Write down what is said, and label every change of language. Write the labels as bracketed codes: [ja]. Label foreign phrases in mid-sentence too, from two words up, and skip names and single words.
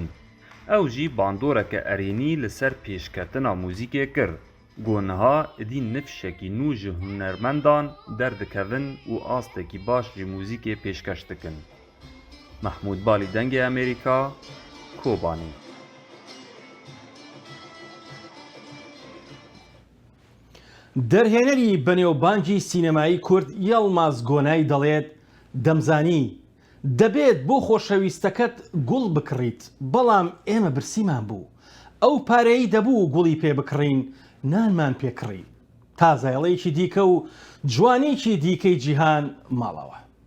[ku] Ew jî bandoreke erênî li ser pêşketina muzîkê kir. Gonha idî nifşekî nû ji hunermendan derdikevin û astekî baş ji muzîkê pêşkeş dikin. Mahmûd Balî dengê Amerîka, Kobanê. [ckb] دەرهێنەری بەنێوبانگی سینەمایی کورد یەڵماز گۆنای دەڵێت دەمزانی دەبێت بۆ خۆشەویستەکەت گوڵ بکڕیت بەڵام ئێمە برسیمان بوو ئەو پارەی دەبوو گوڵی پێ بکڕین نانمان پێکڕی تا زایڵەیەکی دیکە و جوانێکی دیکەی جیهان ماڵەوە.